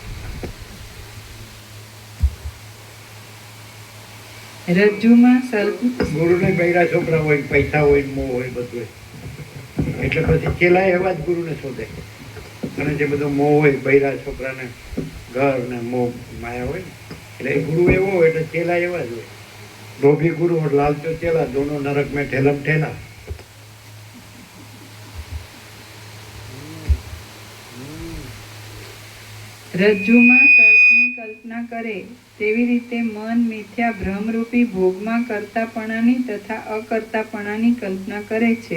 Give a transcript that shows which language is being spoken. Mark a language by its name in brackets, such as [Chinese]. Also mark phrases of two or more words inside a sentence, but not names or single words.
[Gujarati] રજ્જુમાં સર્પ ગુરુને બૈરા છોકરા હોય, પૈસા હોય, મોહ હોય, બધું હોય. એટલે પછી ચેલા એવા જ ગુરુને શોધે. અને જે બધો મોહ હોય, બૈરા છોકરાને ઘર ને મોહ માયા હોય, એટલે એ ગુરુ એવો હોય એટલે ચેલા એવા જ હોય. [Hindi] लोभी गुरु और लालचो चेला, दोनों नरक में ठेलम ठेला. [Gujarati] રજ્જુમાં સર્પની કલ્પના કરે તેવી રીતે મન મિથ્યા ભ્રમરૂપી ભોગમાં કર્તાપણાની તથા અકર્તાપણાની કલ્પના કરે છે.